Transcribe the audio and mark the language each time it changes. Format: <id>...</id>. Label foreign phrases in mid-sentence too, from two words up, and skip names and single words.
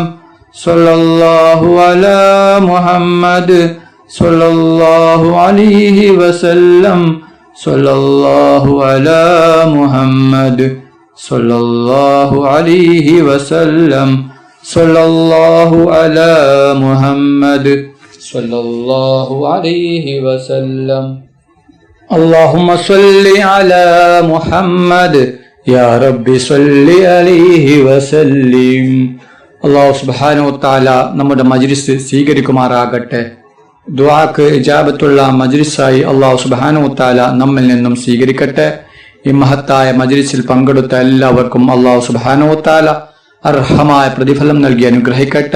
<ar>صلى الله على محمد صلى الله عليه وسلم. صلى الله على محمد صلى الله عليه وسلم. صلى الله على محمد صلى الله عليه وسلم. اللهم صل على محمد يا رب صل عليه وسلم.</ar> <ml>അല്ലാഹു</ml> <ar>سبحانه وتعالى</ar> <ml>നമ്മുടെ മജ്ലിസ് സ്വീകരിക്കുമാറാകട്ടെ. ദുആക്ക് ഇജാബത്തുള്ള മജ്ലിസായി അല്ലാഹു</ml> <ar>سبحانه وتعالى</ar> <ml>നമ്മിൽ നിന്നും സ്വീകരിക്കട്ടെ. ഈ മഹത്തായ മജ്ലിസിൽ പങ്കെടുത്ത എല്ലാവർക്കും അല്ലാഹു</ml> <ar>سبحانه وتعالى</ar> <ml>അർഹമായ പ്രതിഫലം നൽകി അനുഗ്രഹിക്കട്ടെ.</ml>